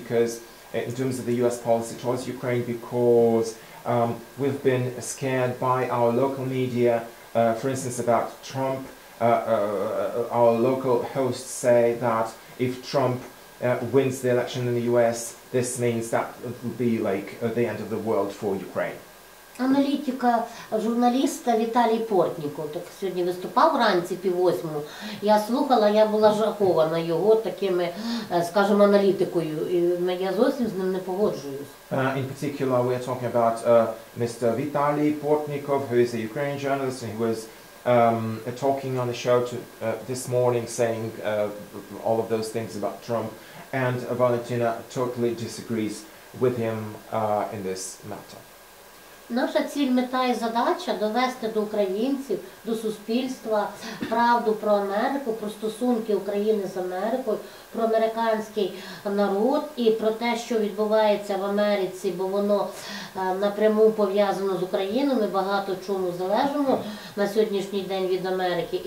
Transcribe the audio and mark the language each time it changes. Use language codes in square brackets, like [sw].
[en] in terms of the U.S. policy towards Ukraine, because we've been scared by our local media, for instance, about Trump. Our local hosts say that if Trump wins the election in the U.S., this means that it will be like the end of the world for Ukraine. [uk] Аналітика журналіста Віталій Портніков, так сьогодні виступав вранці 7:30. Я слухала, я була жахована його такими, скажімо, аналітикою, і я зовсім з ним не погоджуюсь. [en] In particular, we are talking about Mr. Vitaly Portnikov, who is a Ukrainian journalist, and who was talking on the show this morning, saying all of those things about Trump, and Valentina totally disagrees with him in this matter. [uk] Наша ціль, мета і задача – довести до українців, до суспільства правду про Америку, про стосунки України з Америкою, про американський народ і про те, що відбувається в Америці, бо воно напряму пов'язано з Україною, ми багато чому залежимо на сьогоднішній день від Америки.